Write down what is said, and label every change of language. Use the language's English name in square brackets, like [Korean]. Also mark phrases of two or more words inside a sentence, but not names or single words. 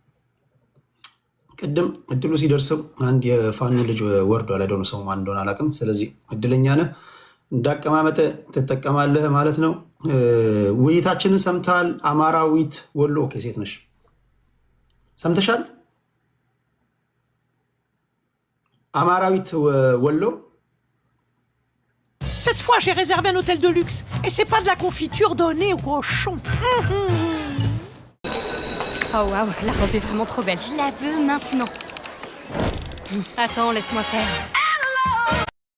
[Amharic] ቅድም እድሉ ሲደርስም አንድ የፋኖ ልጅ ወርዶ አላደሆነ ሰው ማን እንደሆነ አላውቅም። ስለዚህ እድለኛ ነህ፣ እንዳቀማመጠ ትጠቀማለህ ማለት ነው። ውይይታችንን ሰምተሃል? አማራዊት ወሎ ሴት ነሽ፣ ሰምተሻል? አማራዊት ወሎ [French] Cette fois, j'ai réservé un hôtel de luxe. Et c'est pas de la confiture donnée aux cochons. Oh waouh, la robe est vraiment trop belle. Je la veux maintenant. Attends, laisse-moi faire.